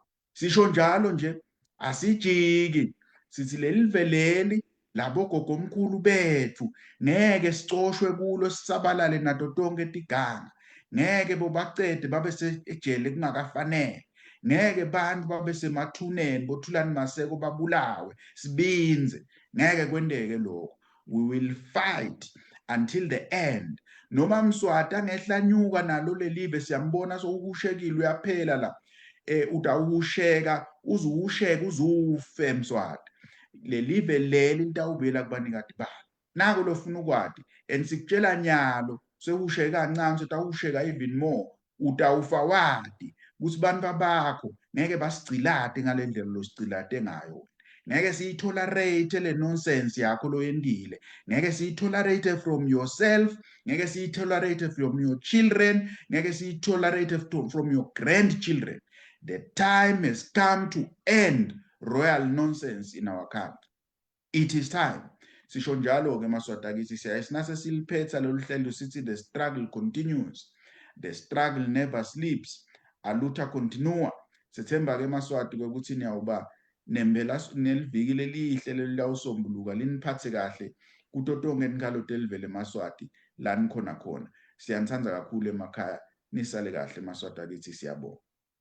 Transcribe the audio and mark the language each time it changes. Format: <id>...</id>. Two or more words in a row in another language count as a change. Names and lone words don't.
<ss>Sisho njalo nje asijiki sithi lelive leli labogogo omkhulu bethu ngeke sicoshwe kulo sisabalale nato tonke tiganga. Ngeke bobacede babe ejele kungakafanele. Ngeke bantu babe semathuneni bothulani maseko babulawe sibinze. Ngeke kwendeke lokho.</ss> <en>We will fight until the end.</en> <ss>Noma Mswati angehlanyuka nalo lelive siyambona sokushekile uyaphela la. Utawusheka uzusheka uzufe Mswati. Lelive leli litawuvela kubanikati balo. Nako lofuna ukwati and sikutshela nyalo sewusheka kancane utawusheka</ss> <en>even more.</en> <ss>Utawufa wadi ukuthi bantu bakho ngeke basigcilate ngalendlela losigcilate ngayo. Ngeke siyitolerate le nonsense yakho loyendile. Ngeke siyitolerate</ss> <en>from yourself,</en> <ss>ngeke siyitolerate</ss> <en>from your children,</en> <ss>ngeke siyitolerate</ss> <en>from your grandchildren. The time has come to end royal nonsense in our country. It is time.</en> <ss>Sisho njalo-ke Maswati akithi siyaye sinase siliphetha lolu hlelo sithi</ss> <en>the struggle continues. The struggle never sleeps.</en> <pt>Aluta continua.</pt> <ss>Sethemba-ke Maswati ukuthi niyawuba nembela neliviki lelihle lelawusombuluka liniphathe kahle kuto tonke tinkhalo telivele Maswati la nikhona khona. Siyanithanda kakhulu emakhaya. Nisale kahle Maswati akithi siyabonga.</ss>